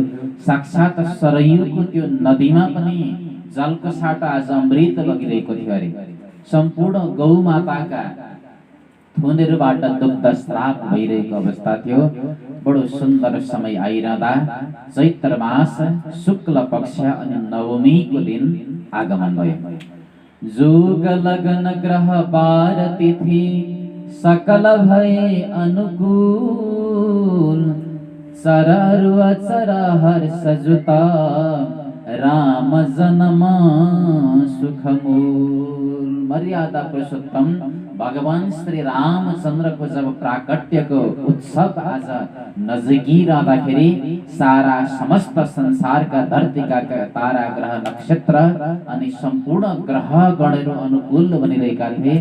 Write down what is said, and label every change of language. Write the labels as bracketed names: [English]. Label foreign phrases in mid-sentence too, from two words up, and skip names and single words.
[Nepali] साक्षात सरयुको त्यो नदीमा पनि जलको साटा आज अमृत बगिरहेको थियो अरे। सम्पूर्ण गौमाताका थुनहरूबाट दुग्ध स्राव भइरहेको अवस्था थियो। बडो सुन्दर समय आइरहँदा चैत्र मास शुक्ल पक्ष अनि नवमीको दिन आगमन भयो। [Awadhi] जोग लगन ग्रह बार तिथि सकल भए अनुकूल, चररु अचर हर्ष जुता राम जन्म सुखमूल। [Nepali] मर्यादा पुरुषोत्तम भगवान श्री रामचन्द्रको जब प्राकट्यको उत्सव आज नजिकी रहँदाखेरि सारा समस्त संसारका धरतीका तारा ग्रह नक्षत्र अनि सम्पूर्ण ग्रह गणहरू अनुकूल बनिरहेका थिए।